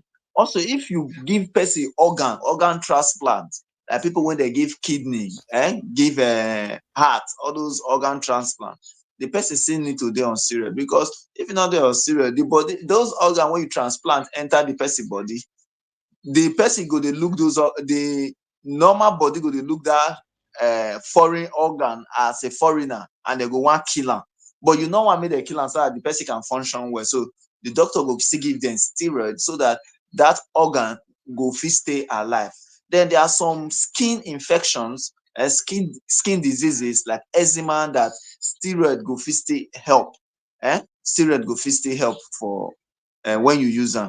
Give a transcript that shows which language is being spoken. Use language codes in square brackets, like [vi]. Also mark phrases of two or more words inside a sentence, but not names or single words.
[pcm] Also, if you give person organ transplant, like people when they give kidney, give heart, all those organ transplant, the person still need to dey on steroid, because if you not dey on steroid, the body, those organ when you transplant enter the person body, the person go dey look those, the normal body go dey look that foreign organ as a foreigner, and they go want kill am. But you no want make dem kill am so that the person can function well. So the doctor go still give them steroid so that that organ go fit stay alive. Then there are some skin infections, skin diseases like eczema, that steroid go fit still help. Steroid go fit still help for when you use them.